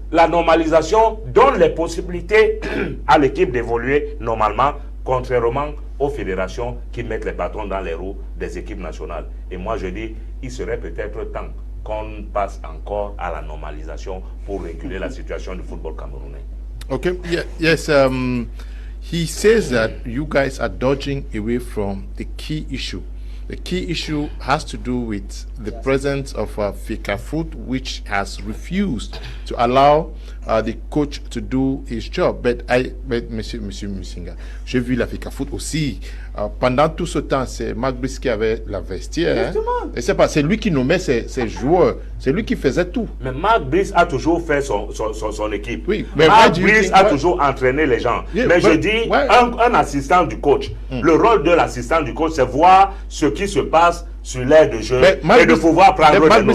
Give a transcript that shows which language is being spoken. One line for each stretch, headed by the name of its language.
French: La normalisation donne les possibilités à l'équipe d'évoluer normalement, contrairement aux fédérations qui mettent les bâtons dans les roues des équipes nationales. Et moi je dis, il serait peut-être temps qu'on passe encore à la normalisation pour réguler la situation du football camerounais.
English: Okay, yes, he says that you guys are dodging away from the key issue The key issue has to do with the presence of FECAFOOT, which has refused to allow the coach to do his job.
French: But Monsieur Musinga, j'ai vu la FECAFOOT aussi. Pendant tout ce temps, c'est Marc Brice qui avait la vestiaire. Hein? Et c'est lui qui nommait ses joueurs. C'est lui qui faisait tout. Mais Marc Brice a toujours fait son équipe. Oui, mais Marc Brice a toujours entraîné les gens.
English: Yeah,
French: mais je dis, un assistant du coach, le rôle de l'assistant du coach, c'est voir ce qui se passe sur l'aire de jeu et de pouvoir prendre des